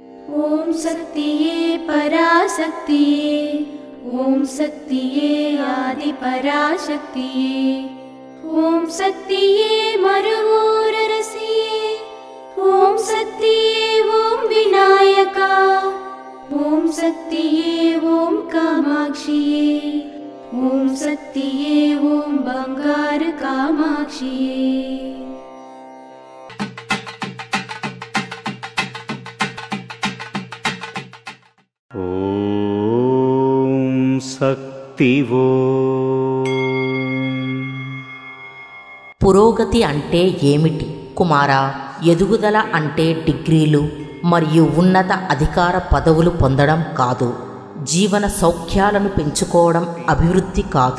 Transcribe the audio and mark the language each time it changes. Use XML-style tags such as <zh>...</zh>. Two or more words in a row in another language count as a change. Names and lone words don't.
<ta>ஓம் சக்தியே பராசக்தியே, ஓம் சக்தியே ஆதி பராசக்தியே, ஓம் சக்தியே மருவூர் அரசியே, ஓம் சக்தியே ஓம் விநாயகா, ஓம் சக்தியே ஓம் காமாட்சியே, ஓம் சக்தியே ஓம் பங்காரு காமாட்சியே। ஓம் சக்திவோ।</ta> <te>పురోగతి అంటే ఏమిటి కుమారా? ఎదుగుదల అంటే డిగ్రీలు మరియు ఉన్నత అధికార పదవులు పొందడం కాదు. జీవన సౌఖ్యాలను పెంచుకోవడం అభివృద్ధి కాదు.</te>